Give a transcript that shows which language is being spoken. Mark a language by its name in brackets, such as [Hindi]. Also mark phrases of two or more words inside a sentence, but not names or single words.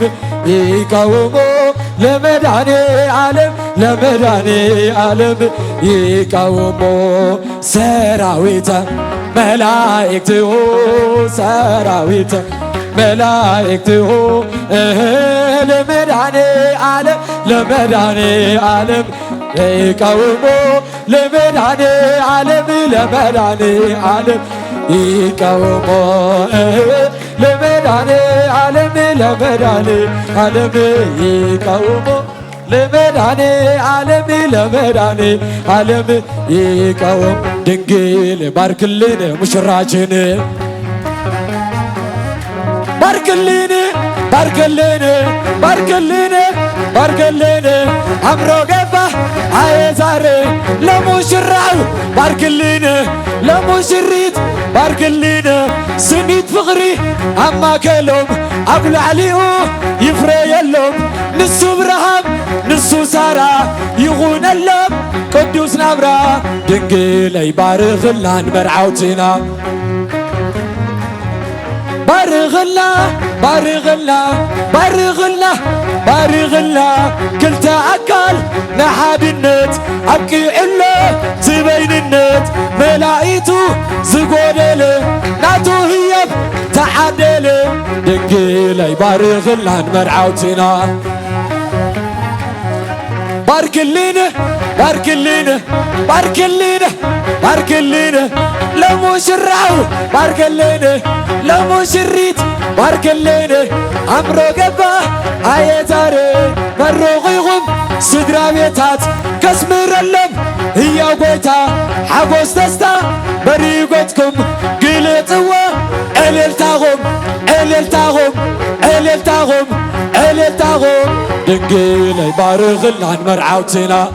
[Amharic] ይቃወሙ ለመድኃኔ ዓለም ለመድኃኔ ዓለም ይቃወሙ [Geez] ሰራዊተ መላእክትሁ ሰራዊተ መላእክትሁ [Amharic] ለመድኃኔ ዓለም ለመድኃኔ ዓለም ይቃወሙ ለመድኃኔ ዓለም ለመድኃኔ ዓለም ይቃወሙ ለመድኃኔ ዓለም ለመድኃኔ ዓለም ይቃወሙ ለመድኃኔ ዓለም ለመድኃኔ ዓለም ይቃወሙ ድንግል ባርክልን ሙሽራችን ባርክልን ባርክልን ባርክልን ባርክልን አምሮ ገባ አየዛሬ ለሙሽራው ባርክልን ለሙሽሪት ባርክልን [Tigrinya] ስኒት ፍቕሪ ኣማከሎም ኣብ ላዕሊኡ ይፍረ የሎም ንሱ ብርሃም ንሱ ሳራ ይኹነሎም ቅዱስ ናብራ ድንግለይ ባርኽላን መርዓውትና ባርኽላ ባርኽላ ባርኽላ ባርኽላ ክልተ ኣካል ንሓድነት ኣብቂዕሎ ትበይንነት መላኢቱ ዝጐደለ ናቱ ህየብ ተዓደለ ድንግለይ ባርኽላን መርዓውትና [Amharic] ባርክልን ባርክልን ባርክልን ባርክልን ለሙሽራው ባርክልን ለሙሽሪት ባርክልን አምሮ ገባ አየዛሬ [Tigrinya] መሮቕ ኢኹም ስድራ ቤታት ከስምረሎም ህያው ጐይታ ሓጐስ ደስታ በሪጐትኩም ግለጽዎ ዕልልታኹም ዕልልታኹም ዕልልታኹም ዕልልታኹም ድንግለይ ባርኽላን መርዓውትና